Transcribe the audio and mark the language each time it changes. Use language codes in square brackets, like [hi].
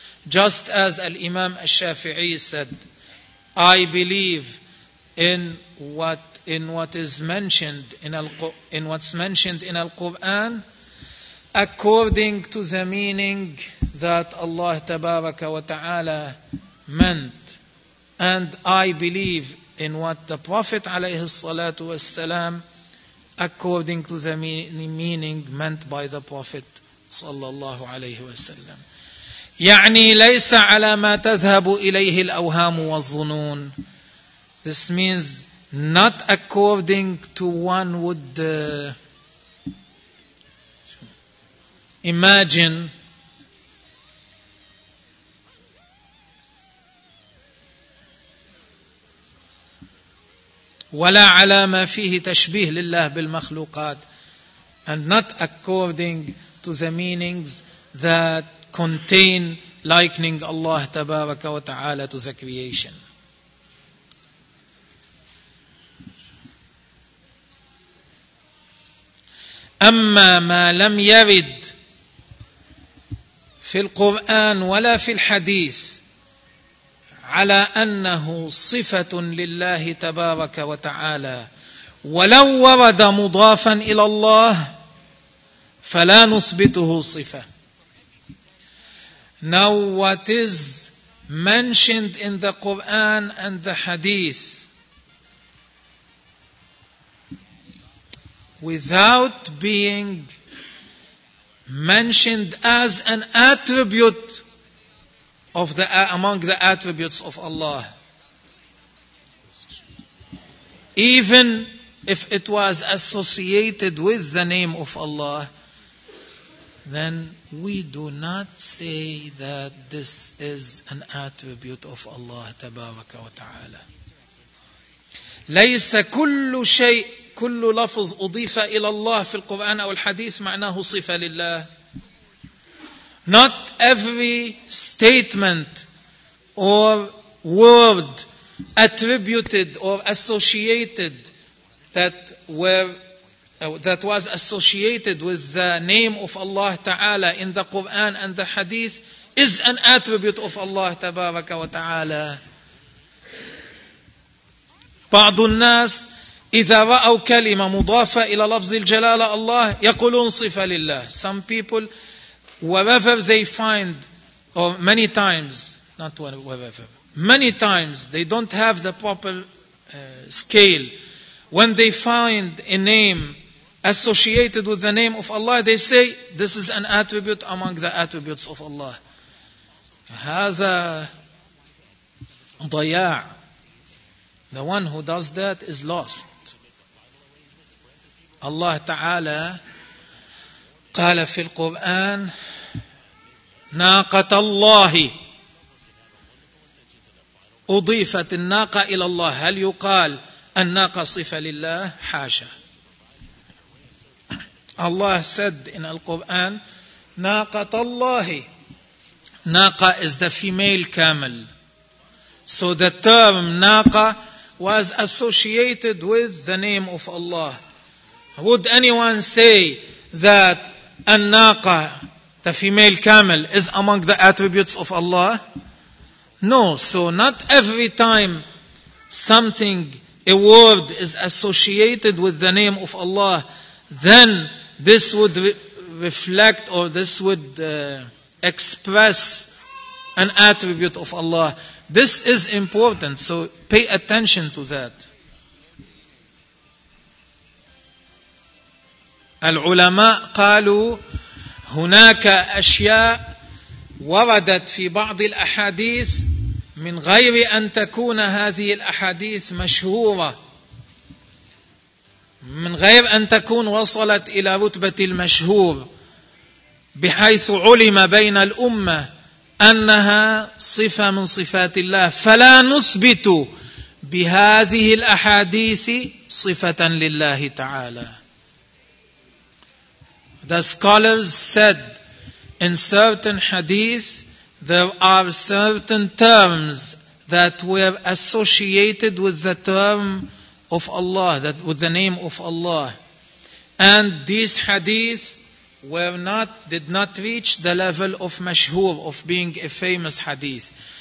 [en] Just as al-Imam al-Shafi'i said, I believe in what's mentioned in Al-Quran according to the meaning that Allah tabaraka wa ta'ala meant, and I believe in what the Prophet alayhi salatu wa salam according to the meaning meant by the Prophet sallallahu alayhi wa sallam. [ar] يعني ليس على ما تذهب إليه الأوهام والظنون. [en] This means not according to one would imagine. [ar] ولا على ما فيه تشبيه لله بالمخلوقات. [en] And not according to the meanings that contain likening Allah tabaraka wa ta'ala to the creation. [ar] أما ما لم يرد في القرآن ولا في الحديث على أنه صفة لله تبارك وتعالى ولو ورد مضافا إلى الله فلا نثبته صفة. [en] Now what is mentioned in the Quran and the Hadith without being mentioned as an attribute of the among the attributes of Allah, even if it was associated with the name of Allah, then we do not say that this is an attribute of Allah [ar] تبارك وتعالى. ليس كل شيء كل لفظ أضيف إلى الله في القرآن أو الحديث معناه صفة لله. [en] Not every statement or word attributed or associated that was associated with the name of Allah Ta'ala in the Quran and the Hadith is an attribute of Allah Tabaraka wa Ta'ala. [ar] بعض الناس إذا رأوا كلمة مضافة إلى لفظ الجلالة الله يقولون صفة لله. [en] Some people, wherever they find, or many times, not wherever, many times they don't have the proper scale. When they find a name associated with the name of Allah, they say, this is an attribute among the attributes of Allah. [ar] هذا ضياع. [en] The one who does that is lost. [ar] Allah Ta'ala قال في القرآن ناقة الله أضيفت الناقة إلى الله. هل يقال الناقة صفة لله؟ حاشا. [en] Allah said in Al-Quran, [ar] ناقة الله. [en] ناقة is the female camel. So the term ناقة was associated with the name of Allah. Would anyone say that الناقة, the female camel, is among the attributes of Allah? No. So not every time something, a word is associated with the name of Allah, then this would reflect or this would express an attribute of Allah. This is important, so pay attention to that. [ar] العلماء قالوا هناك أشياء وردت في بعض الأحاديث من غير أن تكون هذه الأحاديث مشهورة, من غير أن تكون وصلت إلى رتبة المشهور, بحيث علم بين الأمة أنها صفة من صفات الله, فلا نثبت بهذه الأحاديث صفة لله تعالى. [en] The scholars said, in certain hadith, there are certain terms that were associated with the term of Allah, that with the name of Allah. And these hadith did not reach the level of mashhur, of being a famous hadith.